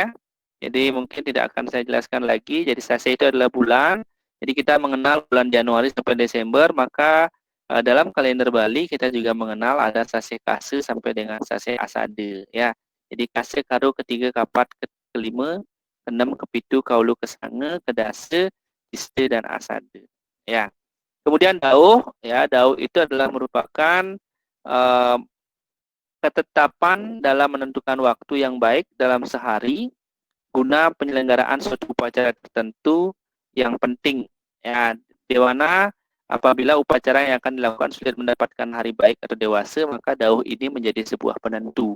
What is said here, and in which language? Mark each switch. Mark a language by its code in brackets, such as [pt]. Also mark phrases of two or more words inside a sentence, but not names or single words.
[id] Jadi mungkin tidak akan saya jelaskan lagi. Jadi sasih itu adalah bulan. Jadi kita mengenal bulan Januari sampai Desember, maka dalam kalender Bali kita juga mengenal ada sasih kase sampai dengan sasih asade ya. Jadi kase karo ketiga kapat kelima, keenam kepitu kaulu kesange, kedase, iste dan asade ya. Kemudian dauh ya, dauh itu adalah merupakan ketetapan dalam menentukan waktu yang baik dalam sehari guna penyelenggaraan suatu upacara tertentu yang penting ya, di mana Apabila upacara yang akan dilakukan sulit mendapatkan hari baik atau dewasa, maka dauh ini menjadi sebuah penentu.